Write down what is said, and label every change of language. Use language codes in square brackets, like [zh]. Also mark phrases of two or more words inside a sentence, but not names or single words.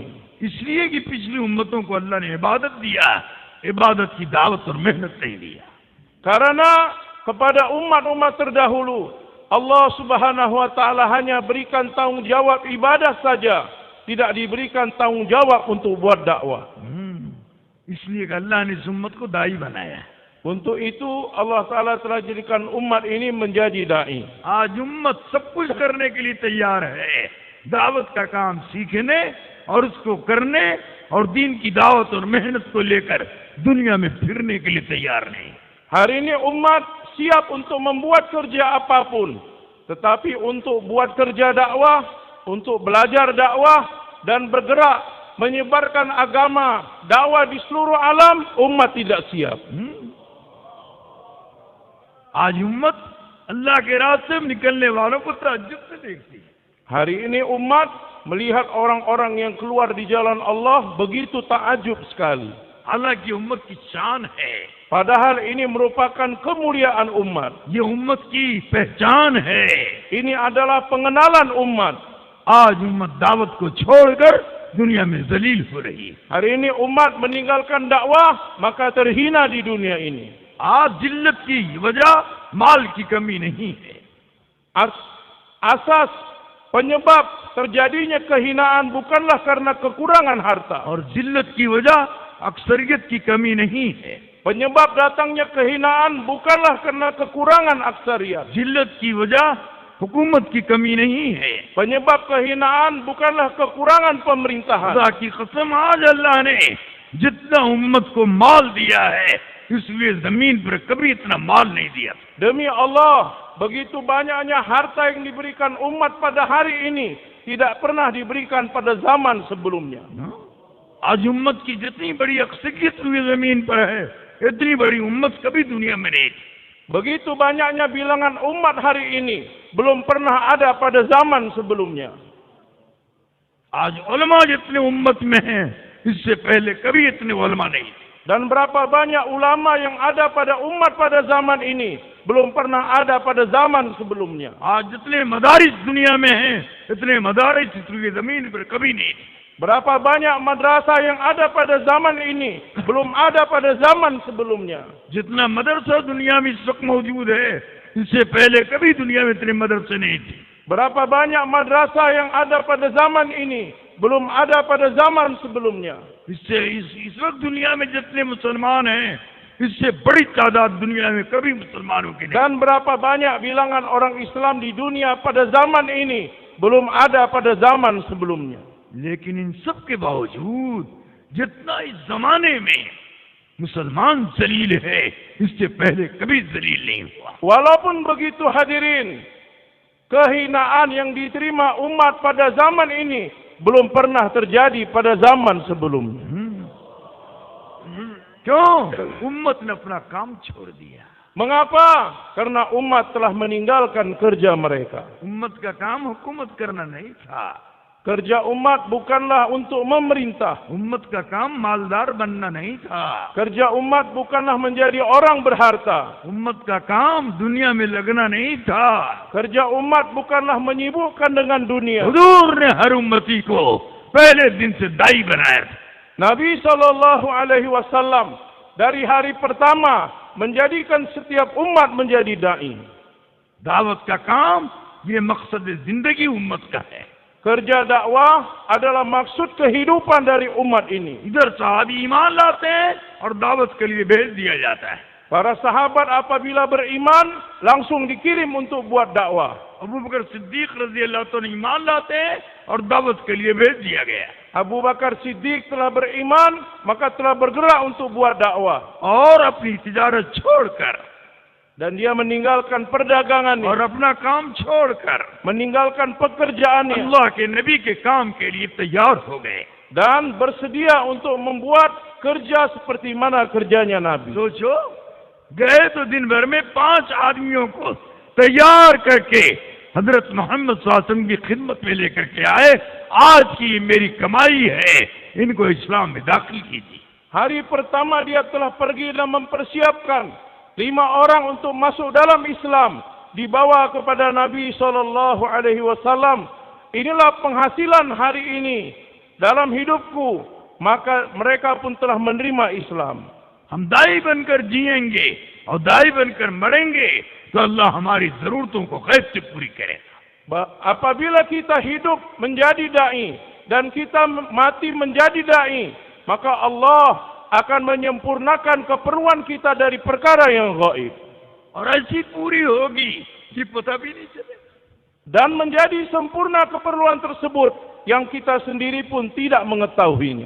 [hi] इसलिए कि पिछली उम्मतों को अल्लाह ने इबादत दिया, इबादत की दावत और मेहनत नहीं दिया. [ms] Karena kepada umat-umat terdahulu Allah [ar] سبحانه وتعالى [ms] hanya berikan tanggungjawab ibadah saja, tidak diberikan tanggungjawab untuk buat dakwah. [hi] इसलिए कि अल्लाह ने इस उम्मत को दाई बनाया. [ms] Untuk itu Allah Taala telah jadikan umat ini menjadi dai. [hi] आज उम्मत सब कुछ करने के लिए तैयार है, दावत का काम सीखने और उसको करने और दीन की दावत और मेहनत को लेकर दुनिया में फिरने के लिए तैयार नहीं. [ms] Hari ini umat siap untuk membuat kerja apapun, tetapi untuk buat kerja dakwah, untuk belajar dakwah dan bergerak menyebarkan agama dakwah di seluruh alam, umat tidak siap. [hi] आज उम्मत अल्लाह के रास्ते में निकलने वालों को ताज्जुब से देखती है. [ms] Hari ini umat melihat orang-orang yang keluar di jalan Allah begitu takjub sekali. [hi] हालांकि उम्मत की शान है, [ms] Padahal ini merupakan kemuliaan umat. [hi] ये उम्मत की पहचान है. [ms] Ini adalah pengenalan umat. [hi] आज उम्मत दावत को छोड़कर दुनिया में जलील हो रही है. [ms] Hari ini umat meninggalkan dakwah, maka terhina di dunia ini. [hi] आज जिल्लत की वजह माल की कमी नहीं है. [ms] Asas penyebab terjadinya kehinaan bukanlah karena kekurangan harta. [hi] और जिल्लत की वजह अक्सरियत की कमी नहीं है. [ms] Penyebab datangnya kehinaan bukanlah karena kekurangan aksariyat. [hi] जिल्लत की वजह हुकूमत की कमी नहीं है. [ms] Penyebab kehinaan bukanlah kekurangan pemerintahan. [hi] खुदा की कसम, आज अल्लाह ने जितना उम्मत को माल दिया है, इसलिए जमीन पर कभी इतना माल नहीं दिया. [ms] Demi Allah, begitu banyaknya harta yang diberikan umat pada hari ini tidak pernah diberikan pada zaman sebelumnya. [hi] आज उम्मत की जितनी बड़ी अक्सरियत हुई जमीन पर है, इतनी बड़ी उम्मत कभी दुनिया में नहीं. [ms] Begitu banyaknya bilangan umat hari ini belum pernah ada pada zaman sebelumnya. [hi] आज उलमा जितने उम्मत में हैं, इससे पहले कभी इतने उलमा नहीं. [ms] Dan berapa banyak ulama yang ada pada umat pada zaman ini belum pernah ada pada zaman sebelumnya. [hi] आज जितने मदारिस दुनिया में हैं, इतने मदारिस इस जमीन पर कभी नहीं. [ms] Berapa banyak madrasah yang ada pada zaman ini belum ada pada zaman sebelumnya. [hi] जितना मदरसा दुनिया में इस वक्त मौजूद है, इससे पहले कभी दुनिया में इतने मदरसे नहीं थे. [ms] Berapa banyak madrasah yang ada pada zaman ini belum ada pada zaman sebelumnya. [hi] इससे इस वक्त दुनिया में जितने मुसलमान हैं, इससे बड़ी तादाद दुनिया में कभी मुसलमानों की नहीं. [ms] Dan berapa banyak bilangan orang Islam di dunia pada zaman ini belum ada pada zaman sebelumnya. [hi] लेकिन इन सब के बावजूद जितना इस जमाने में मुसलमान जलील है, इससे पहले कभी जलील नहीं हुआ. [ms] Walaupun begitu hadirin, kehinaan yang diterima umat pada zaman ini belum pernah terjadi pada zaman sebelumnya. [hi] क्यों? उम्मत ने अपना काम छोड़ दिया. [ms] Mengapa? Karena umat telah meninggalkan kerja mereka. [hi] उम्मत का काम हुकूमत करना नहीं था. [ms] Kerja umat bukanlah untuk memerintah. [hi] उम्मत का काम मालदार बनना नहीं था. [ms] Kerja umat bukanlah menjadi orang berharta. [hi] उम्मत का काम दुनिया में लगना नहीं था. [ms] Kerja umat bukanlah menyibukkan dengan dunia. [hi] हुजूर ने हर उम्मती को पहले दिन से दाई बनाया था. [ms] Nabi SAW dari hari pertama menjadikan setiap umat menjadi dai. [hi] दावत का काम ये मकसद जिंदगी उम्मत का है. [ms] Kerja dakwah adalah maksud kehidupan dari umat ini. [hi] इधर साहबी ईमान लाते हैं और दावत के लिए भेज दिया जाता है. [ms] Para sahabat apabila beriman langsung dikirim untuk buat dakwah. [hi] अबू बकर सिद्दीक [ar] رضي الله تعالى [hi] ईमान लाते हैं और दावत के लिए भेज दिया गया. [ms] Abu Bakar Siddiq telah beriman, maka telah bergerak untuk buat dakwah. [hi] और अपनी तिजारत छोड़कर, [ms] dan dia meninggalkan perdagangannya, [hi] और अपना काम छोड़कर [ms] meninggalkan pekerjaannya, [hi] अल्लाह के नबी के काम के लिए तैयार हो गए. [ms] dan bersedia untuk membuat kerja seperti mana kerjanya Nabi. [hi] सोचो, गए तो दिन भर में 5 आदमियों को तैयार करके हजरत मोहम्मद [ar] صلى الله عليه وسلم [hi] की खिदमत में लेकर के आए। आज की ये मेरी कमाई है, इनको इस्लाम में दाखिल कीजिए। [ms] Hari pertama dia telah pergi dan mempersiapkan 5 orang untuk masuk dalam Islam, dibawa kepada Nabi SAW. Inilah penghasilan hari ini dalam hidupku, maka mereka pun telah menerima Islam. [hi] हम दाई बनकर जिएंगे और दाई बनकर मरेंगे तो अल्लाह हमारी जरूरतों को गैब से पूरी करेगा। [ms] Apabila kita hidup menjadi dai dan kita mati menjadi dai, maka Allah akan menyempurnakan keperluan kita dari perkara yang gaib. [hi] और ऐसी पूरी होगी कि पता भी नहीं चलेगा। [ms] Dan menjadi sempurna keperluan tersebut yang kita sendiri pun tidak mengetahuinya.